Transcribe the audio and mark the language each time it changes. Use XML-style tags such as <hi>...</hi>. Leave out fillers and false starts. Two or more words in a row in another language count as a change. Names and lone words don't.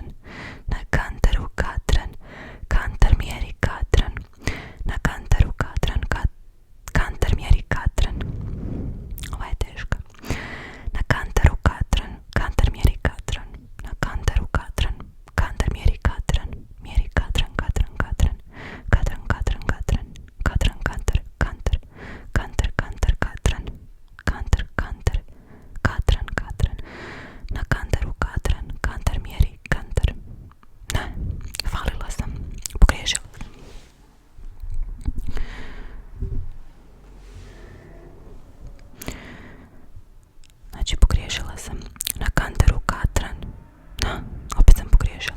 <hr>Na kantaru katran, kantar mjeri katran. Na kantaru katran, kantar mjeri katran. Ova je teška. Na kantaru katran, kantar mjeri katran. Na kantaru katran, kantar mjeri katran. Mjeri katran, katran, katran. Katran, katran, katran. Katran, kantar, kantar. Kantar, kantar, katran. Kantar, kantar. Katran, katran. Na kantaru katran, kantar mjeri kantar. Ne, falila sam. Pogriješila sam. Znači pogriješila sam. Na kantaru katran. Opet sam pogriješila.</hr>